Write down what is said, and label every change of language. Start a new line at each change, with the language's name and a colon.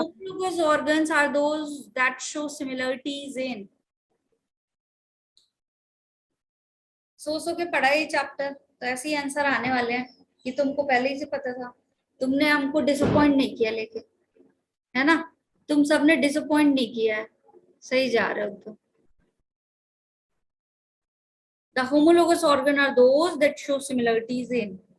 English: Homologous organs are those that show similarities in।
Hindi: सो के पढ़ा ये चैप्टर, तो ऐसे ही आंसर आने वाले हैं। ये तुमको पहले ही से पता था, तुमने हमको डिसअपॉइंट नहीं किया लेके, है ना? तुम सबने डिसअपॉइंट नहीं किया है, सही जा रहे हो तो।
English: The homologous organ are those that show similarities in।